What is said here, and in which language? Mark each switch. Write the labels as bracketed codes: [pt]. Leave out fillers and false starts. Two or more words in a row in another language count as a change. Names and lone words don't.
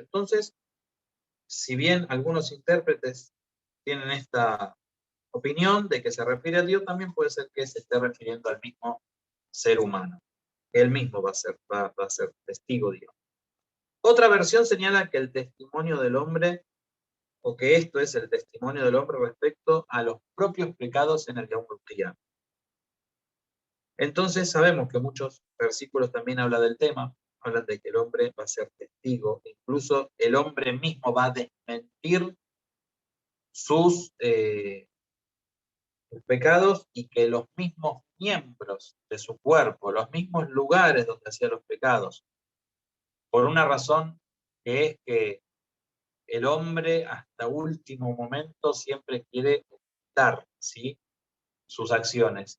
[es] Entonces, si bien algunos intérpretes tienen esta opinión de que se refiere a Dios, también puede ser que se esté refiriendo al mismo ser humano. Él mismo va a ser testigo de Dios. Otra versión señala que el testimonio del hombre, o que esto es el testimonio del hombre respecto a los propios pecados en el [ar] يوم القيامة. [es] Entonces sabemos que muchos versículos también hablan del tema, hablan de que el hombre va a ser testigo, incluso el hombre mismo va a desmentir sus pecados y que los mismos miembros de su cuerpo, los mismos lugares donde hacía los pecados, por una razón que es que el hombre hasta último momento siempre quiere ocultar, ¿sí?, sus acciones.